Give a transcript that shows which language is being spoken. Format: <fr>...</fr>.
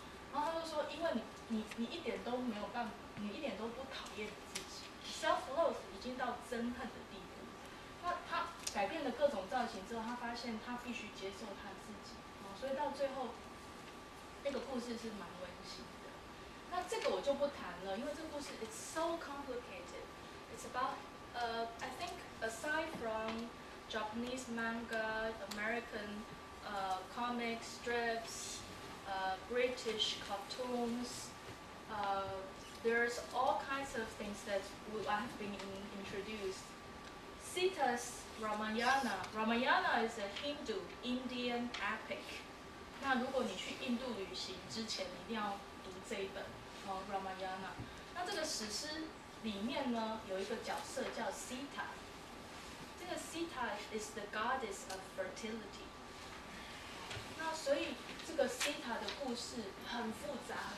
<zh>然后她就说，因为你一点都没有办法，你一点都不讨厌你自己 ，self-love 已经到憎恨的地步。那她改变了各种造型之后，她发现她必须接受她自己，所以到最后，那个故事是蛮温馨的。那这个我就不谈了，因为这个故事</zh> <en>it's so complicated. It's about I think aside from Japanese manga, American comic strips, British cartoons, there's all kinds of things that have been introduced. Sita's Ramayana is a Hindu Indian epic.</en> <zh>那如果你去印度旅行之前，你一定要读这一本Ramayana。那这个史诗里面呢，有一个角色叫 Sita。这个</zh> <en>Sita is the goddess of fertility。</en> <zh>那所以这个 Sita 的故事很复杂。</zh>